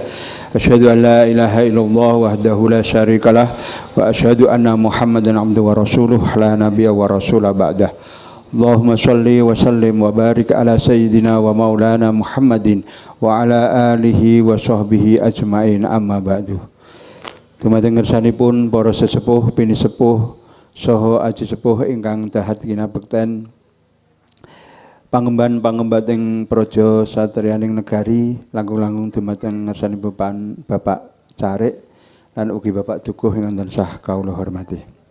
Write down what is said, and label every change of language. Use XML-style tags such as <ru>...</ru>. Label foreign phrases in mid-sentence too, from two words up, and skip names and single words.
<ar>أشهد أن لا إله إلا الله وحده لا شريك له وأشهد أن محمدا عبده ورسوله لا نبي ولا رسول بعده. اللهم صل وسلم وبارك على سيدنا ومولانا محمد وعلى آله وصحبه أجمعين أما بعد.</ar> <jv>Dumateng ngersanipun para sesepuh, pinisepuh saha aji sepuh ingkang dahat kinabekten pangemban ing praja satriyaning negari, langkung-langkung dumateng ngersanipun Bapak Carik lan ugi Bapak Dukuh ingkang tansah kawula hormati.</jv>